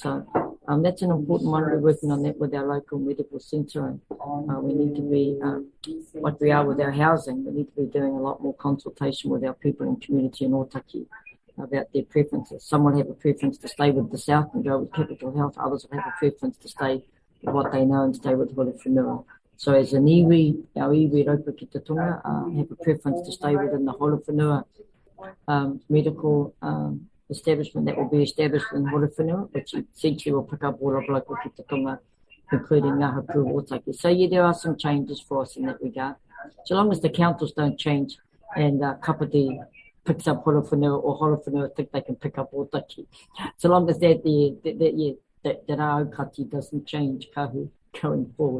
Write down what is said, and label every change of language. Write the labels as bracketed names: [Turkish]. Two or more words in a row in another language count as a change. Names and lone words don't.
[English] So that's an important one. We're working on that with our local medical centre, and we need to be, like we are with our housing, we need to be doing a lot more consultation with our people in community in Otaki about their preferences. Some will have a preference to stay with the South and go with Capital Health. Others will have a preference to stay with what they know and stay with Holowhenua. So as an iwi, our iwi raupa ki te tonga, have a preference to stay within the Holowhenua medical establishment that will be established in Holowhenua, which essentially will pick up all of local ki te tonga, including Ngā Hapu Otaki. So yeah, there are some changes for us in that regard. So long as the councils don't change and Kāpiti picks up Holowhenua or Holowhenua think they can pick up Otaki. So long as that our aukati doesn't change kahu going forward.